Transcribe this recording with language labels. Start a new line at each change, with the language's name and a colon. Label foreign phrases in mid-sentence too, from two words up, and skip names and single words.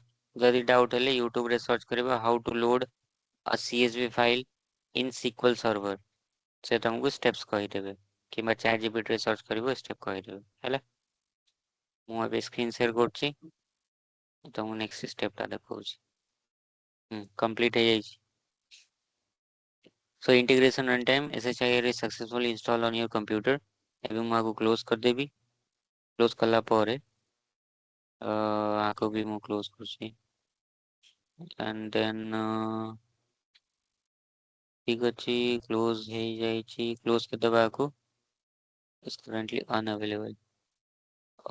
Odia: ଯଦି ଡାଉଟ ହେଲେ ୟୁଟ୍ୟୁବ ରେ ସର୍ଚ୍ଚ କରିବ
English: how to load a CSV file in SQL server,
Odia: ସେ ତମକୁ ସ୍ଟେପ୍ସ କହିଦେବେ, କିମ୍ବା ଚାଟ୍ GPT ରେ ସର୍ଚ୍ଚ କରିବ, ସ୍ଟେପ କହିଦେବେ ହେଲା। ମୁଁ ଏବେ
English: screen share
Odia: କରୁଛି, ତମକୁ
English: next step
Odia: ଟା ଦେଖଉଛି। କମ୍ପ୍ଲିଟ ହେଇଯାଇଛି।
English: So integration runtime SHIR is successfully installed on your computer।
Odia: ଏବେ ମୁଁ ଆକୁ କ୍ଲୋଜ କରିଦେବି। କ୍ଲୋଜ କଲା ପରେ ଆକୁ ବି ମୁଁ କ୍ଲୋଜ କରୁଛି।
English: and then
Odia: ଠିକ ଅଛି, କ୍ଲୋଜ ହେଇଯାଇଛି। କ୍ଲୋଜ କରିଦେବା ଆକୁ।
English: is currently unavailable।